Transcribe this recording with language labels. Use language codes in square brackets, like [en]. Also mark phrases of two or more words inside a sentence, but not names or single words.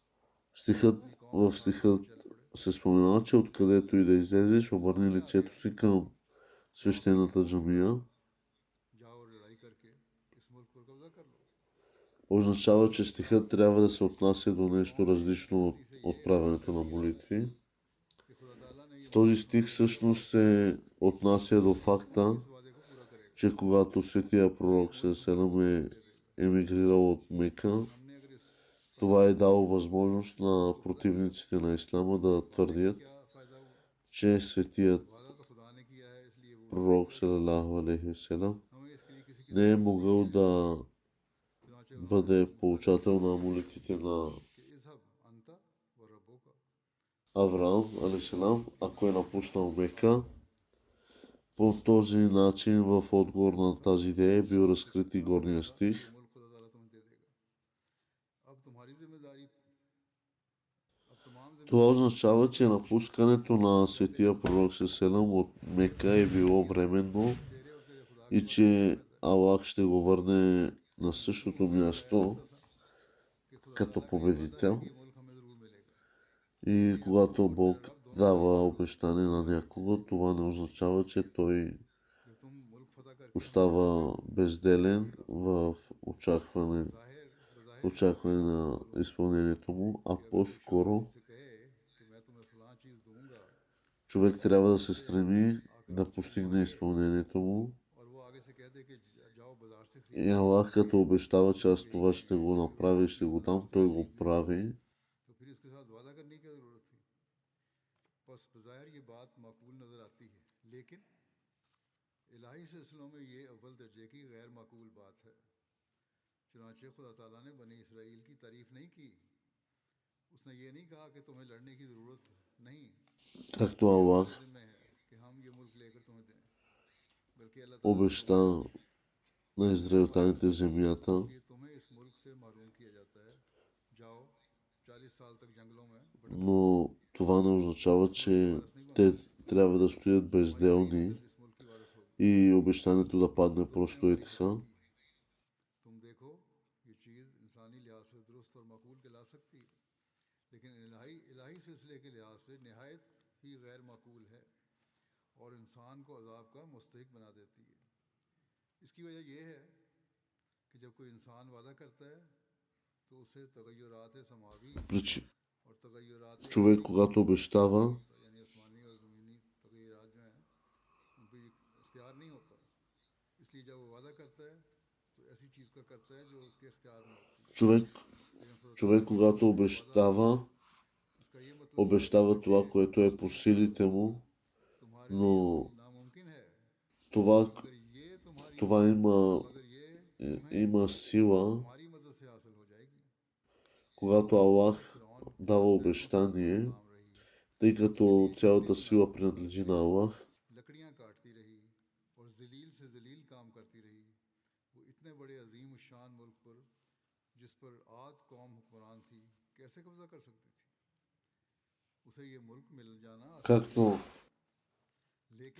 [bg] в стихът се споменава, че откъдето и да излезеш, обърни лицето си към свещената джамия, [ur] جاؤ اور لڑائی کرکے اس ملک پر قبضہ کر لو. [bg] означава, че стихът трябва да се отнася до нещо различно от отправянето на молитви. [ur] کہ خدا تعالیٰ نے یہ [bg] В този стих всъщност се отнася до факта, [ur] اس وعدے کو پورا کرے گا. [bg] че когато светия пророк Селам е емигрирал от Мека, [ur] ہم نے اگر اس [bg] това е дало възможност на противниците на Ислама да твърдят, [ur] کیا فائدہ ہوا? [bg] че светият [ur] وعدہ تو خدا نے کیا ہے اس لیے وہ [bg] пророк [ar] صلى الله عليه وسلم [ur] ہمیں اس کے لیے کسی کی [bg] не е могъл да [ur] चुनाचे [bg] бъде получател на молитвите на [ar] कि اذهب أنت وربك. [bg] Авраам алейхиссалам, ако е напуснал Мека. По този начин в отговор на тази идея е бил разкрит и горния стих. [ur] ملک خدا تعالیٰ تمہیں دے دے گا۔ اب تمہاری ذمہ داری، اب تمام [bg] Това означава, че напускането на светия пророк Селам от Мека е било временно [ur] تیرے اور تیرے خدا [bg] и че Аллах ще го върне на същото място [ur] کہ خدا [bg] като [ur] تعالیٰ کا یہ وعدہ ہے [bg] победител. [ur] کہ یہ ملک ہمیں ضرور ملے گا. [bg] И когато Бог дава обещание на някого, това не означава, че той [ur] جب تم ملک فتح کرکے [bg] остава безделен в [ur] जाहिर [bg] очакване на изпълнението му, а по-скоро [ur] سے کہے کہ میں تمہیں فلاں چیز دوں گا [bg] човек трябва да се стреми да постигне изпълнението му. [ur] اور وہ آگے سے کہہ دے کہ جاؤ بازار سے [bg] И Аллах като обещава, че аз това ще го направя и ще го дам, той го прави. [ur] تو پھر اس کے ساتھ وعدہ کرنے کی کیا ضرورت تھی؟ بس بظاہر یہ بات معقول نظر آتی ہے، لیکن الٰہی سلسلوں میں یہ اول درجے کی غیر معقول بات ہے. چنانچہ خدا تعالیٰ نے بنی اسرائیل کی تعریف نہیں کی. اس نے یہ نہیں کہا کہ تمہیں لڑنے کی ضرورت نہیں, [bg] Както Аллах [ur] میں ہے کہ ہم یہ ملک لے کر تمہیں دیں، بلکہ اللہ تعالیٰ [bg] обеща на израелтяните земята, [ur] یہ تمہیں اس ملک سے محروم کیا جاتا ہے، جاؤ 40 سال تک جنگلوں میں [bg] но това не означава, че те трябва да стоят безделни [ur] اس ملک کی وارث ہوگی. [bg] и обещанието да падне просто и така. [ur] تم دیکھو یہ چیز انسانی لحاظ سے درست اور معقول کہلا سکتی ہے، لیکن الٰہی سلسلے کے لحاظ سے نہایت ہی غیر معقول ہے اور انسان کو عذاب کا مستحق بنا دیتی ہے. اس کی وجہ یہ ہے کہ جب کوئی انسان وعدہ کرتا ہے تو اسے تغیرات سماوی [bg] Причи- [ur] اور تغیرات [bg] Човек, когато обещава, [ur] یعنی آسمانی اور زمینی تغیرات جو ہیں ان پر اختیار نہیں ہوتا، اس لیے جب وہ وعدہ کرتا ہے تو ایسی چیز کا کرتا ہے جو اس کے اختیار میں ہوتی ہے. [bg] човек, когато обещава, [ur] اس کا یہ مطلب [bg] обещава това, което е по силите му, [ur] तुम्हारे [bg] но [ur] ناممکن ہے, [bg] това, [ur] اگر یہ تمہاری [bg] това [ur] اگر یہ [bg] има сила, [ur] تمہاری مدد سے حاصل ہو جائے گی. [bg] когато Аллах дава обещание, [ur] نام رہی [bg] тъй като цялата сила принадлежи на Аллах. [ur] لکڑیاں کاٹتی رہی اور ذلیل سے ذلیل کام کرتی رہی، وہ اتنے بڑے عظیم شان ملک پر جس پر عاد قوم حکمران تھی کیسے قبضہ کر سکتی تھی. اسے یہ ملک مل جانا آسان [bg] Както, [ur] تھا، لیکن